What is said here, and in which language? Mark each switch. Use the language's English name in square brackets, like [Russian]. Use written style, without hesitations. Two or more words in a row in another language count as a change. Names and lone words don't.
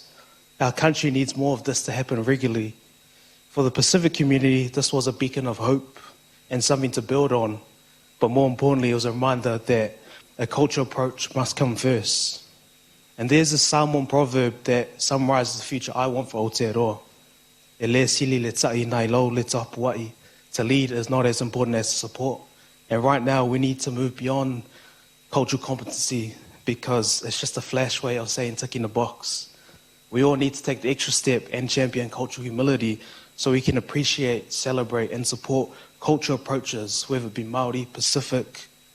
[English] Our country needs more of this to happen regularly. For the Pacific community, this was a beacon of hope and something to build on, but more importantly, it was a reminder that a cultural approach must come first. And there's a Samoan proverb that summarises the future I want for Aotearoa. [Samoan] E le sili le ta'i nai lau le tapuai. [English] To lead is not as important as to support. And right now we need to move beyond cultural competency because it's just a flash way of saying tick in the box. We all need to take the extra step and champion cultural humility so we can appreciate, celebrate and support cultural approaches, whether it be Maori, Pacific.